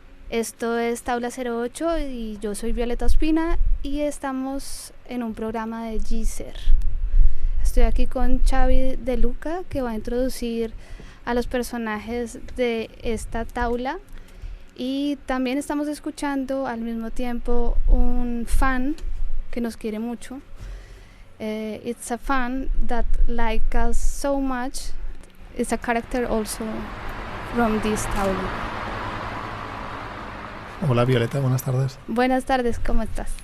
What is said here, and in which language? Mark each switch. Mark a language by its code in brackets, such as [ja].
[es] Esto es Taula 08 y yo soy Violeta Ospina y estamos en un programa de Jiser. Estoy aquí con Xavi de Luca, que va a introducir a los personajes de esta taula, y también estamos escuchando al mismo tiempo un fan que nos quiere mucho. [en] It's a fan that like us so much. It's a character also from this taula. [es] Hola Violeta, buenas tardes. Buenas tardes, ¿cómo estás?